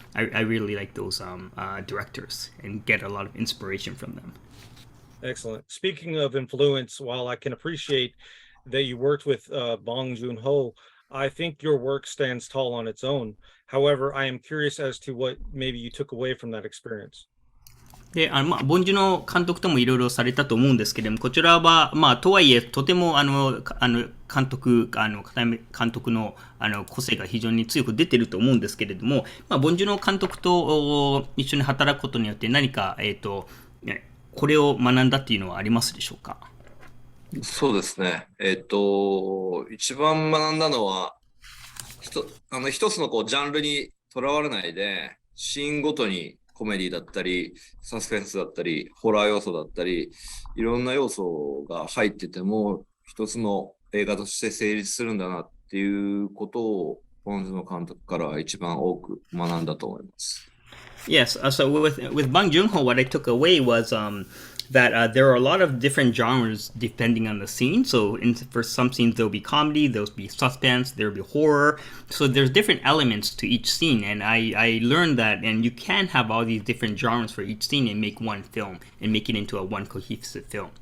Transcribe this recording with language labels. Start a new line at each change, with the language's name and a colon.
English: I really like those directors and get a lot of inspiration from them. Excellent. Speaking of influence, while I can appreciate that you worked with Bong Joon-ho, I think your work stands tall on its own. However, I am curious as to what maybe you took away from that experience.
Japanese: で、ボンジュの監督ともいろいろされたと思うんですけれども、こちらは、とはいえ、とても、監督、片山監督の、個性が非常に強く出てると思うんですけれども、ボンジュの監督と一緒に働くことによって何か、これを学んだっていうのはありますでしょうか？そうですね。一番学んだのは、一つのこうジャンルにとらわれないで、シーンごとにコメディだったり、サスペンスだったり、ホラー要素だったり、いろんな要素が入ってても、一つの映画として成立するんだなっていうことを、ポンズの監督からは一番多く学んだと思います。
English: Yes, so with Bong Joon-ho, what I took away was that there are a lot of different genres depending on the scene. So for some scenes there'll be comedy, there'll be suspense, there'll be horror. So there's different elements to each scene, and I learned that, and you can have all these different genres for each scene and make one film and make it into a one cohesive film.